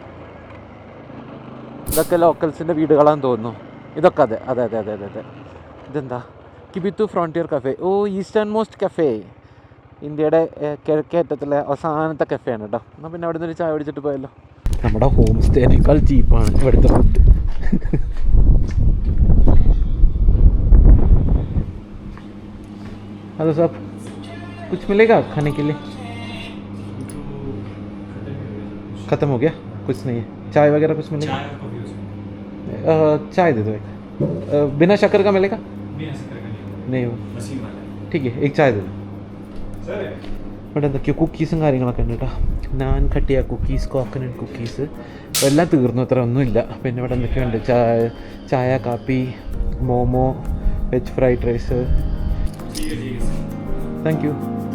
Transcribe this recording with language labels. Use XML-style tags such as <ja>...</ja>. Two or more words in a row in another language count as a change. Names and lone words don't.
<ml>ഇതൊക്കെ ലോക്കൽസിൻ്റെ വീടുകളാണെന്ന് തോന്നുന്നു. ഇതൊക്കെ അതെ അതെ അതെ അതെ അതെ അതെ ഇതെന്താ കിബിത്തു ഫ്രോണ്ടിയർ കഫേ. ഓ,</ml> <en>eastern most cafe,</en> <ml>ഇന്ത്യയുടെ കിഴക്കേറ്റത്തിലെ അവസാനത്തെ കഫേയാണ് കേട്ടോ. എന്നാൽ പിന്നെ അവിടെ നിന്നൊരു ചായ കുടിച്ചിട്ട് പോയല്ലോ. നമ്മുടെ ഹോം സ്റ്റേനേക്കാൾ ചീപ്പാണ് ഇവിടുത്തെ ഫുഡ്.</ml> <hi>हेलो साहब, कुछ मिलेगा खाने के लिए? ख़त्म हो गया, कुछ नहीं है? चाय वगैरह कुछ मिलेगा? चाय दे दो एक। बिना शक्कर का मिलेगा? नहीं हो, ठीक है, एक चाय दे दो.</hi> <ml>ഇവിടെ എന്തൊക്കെയോ കുക്കീസും കാര്യങ്ങളൊക്കെ ഉണ്ട് കേട്ടോ. നാൻ കട്ടിയ കുക്കീസ്,</ml> <en>coconut cookies</en> <ml>എല്ലാം തീർന്നു, അത്ര ഒന്നുമില്ല. പിന്നെ ഇവിടെ എന്തൊക്കെയുണ്ട്, ചായ, കാപ്പി, മോമോ,</ml> <en>veg fried rice. thank you.</en>